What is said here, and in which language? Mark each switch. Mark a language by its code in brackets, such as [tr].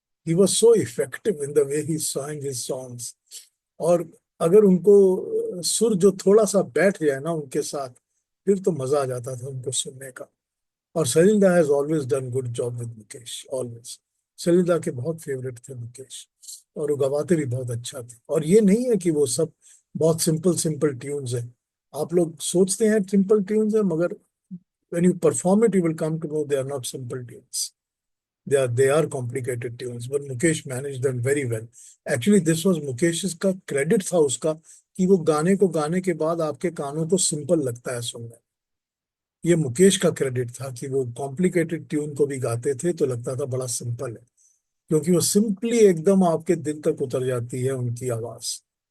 [en] He was so effective in the way he sang his songs. [hi] और अगर उनको सुर जो थोड़ा सा बैठ जाए ना उनके साथ, फिर तो मजा आ जाता था उनको सुनने का। [en] और Salil has always done good job with Mukesh, always. [hi] सलील के बहुत फेवरेट थे मुकेश, और वो गवाते भी बहुत अच्छा थे। और ये नहीं है कि वो सब बहुत सिंपल सिंपल ट्यून्स है। आप लोग सोचते हैं सिंपल ट्यून्स है, मगर [en] when you perform it, you will come to know they are not simple tunes. They are complicated tunes, but Mukesh managed them very well. Actually, this was Mukesh's [hi] का credit था उसका, कि वो गाने को गाने के बाद आपके कानों को सिंपल लगता है सुनने। ये मुकेश का क्रेडिट था कि वो कॉम्प्लिकेटेड ट्यून को भी गाते थे तो लगता था बड़ा सिंपल है, क्योंकि वो सिंपली एकदम आपके दिल तक उतर जाती है उनकी आवाज।